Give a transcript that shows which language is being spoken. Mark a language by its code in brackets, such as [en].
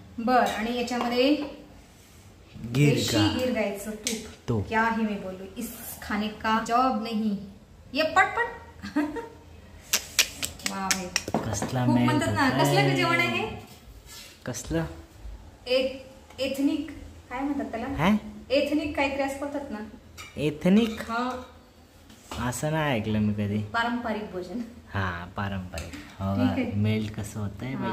[mr] बर, आणि याच्यामध्ये गिर गायचं तूप. [hi] क्या ही मैं बोलू, इस खाने का जॉब नहीं, ये पटपट. [mr] वा भाई, कसला म्हणतात ना, कसलं जेवण आहे? कसलं एथनिक काय म्हणतात त्याला? एथनिक काहीतरी असं बोलतात ना. एथनिक? हा, असं नाही ऐकलं मी कधी. पारंपरिक भोजन. हा, पारंपरिक. मेल्ट कसं होतंय